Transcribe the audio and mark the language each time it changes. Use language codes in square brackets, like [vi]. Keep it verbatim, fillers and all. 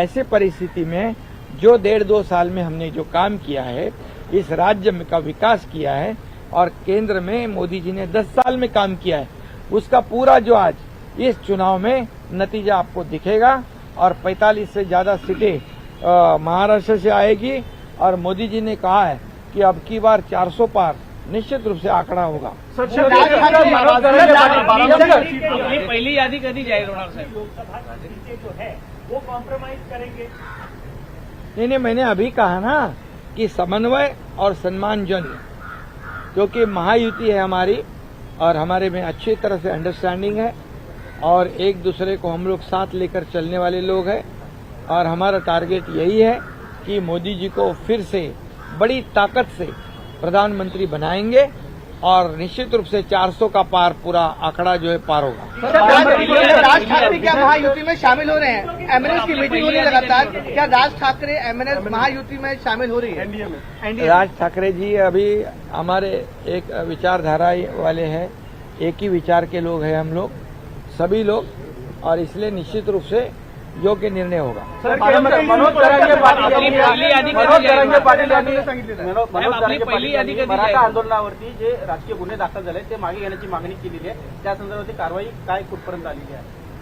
[hi] ऐसे परिस्थिति में जो डेढ़ दो साल में हमने जो काम किया है, इस राज्य में का विकास किया है और केंद्र में मोदी जी ने दस साल में काम किया है, उसका पूरा जो आज इस चुनाव में नतीजा आपको दिखेगा और पैंतालीस से ज्यादा सीटें महाराष्ट्र से आएगी और मोदी जी ने कहा है कि अब की बार चार सौ पार निश्चित रूप से आंकड़ा होगा। [mr] पहिली यादी कधी जाहीर होणार साहेब? [hi] लोकसभा सीटें जो है वो कॉम्प्रोमाइज करेंगे? नहीं नहीं, मैंने अभी कहा ना कि समन्वय और सम्मानजन, क्योंकि महायुति है हमारी और हमारे में अच्छी तरह से अंडरस्टैंडिंग है और एक दूसरे को हम लोग साथ लेकर चलने वाले लोग हैं और हमारा टारगेट यही है कि मोदी जी को फिर से बड़ी ताकत से प्रधानमंत्री बनाएंगे और निश्चित रूप से चार सौ का पार पूरा आंकड़ा जो है पार होगा। राज ठाकरे क्या महायुति में शामिल हो रहे हैं? एमएनएस की मीटिंग हो रही है लगातार, क्या राज ठाकरे एमएनएस महायुति में शामिल हो रही है? एनडीए में राज ठाकरे जी अभी हमारे एक विचारधारा वाले हैं, एक ही विचार के लोग हैं हम लोग सभी लोग और इसलिए निश्चित रूप से योग्य निर्णय होगा। [mr] मनोज जरांगे पाटील यांनी सांगितले मराठा आंदोलनावरती जे राजकीय गुन्हे दाखल झाले ते मागे घेण्याची मागणी केलेली आहे, त्या संदर्भात कारवाई काय कुठपर्यंत झालेली आहे?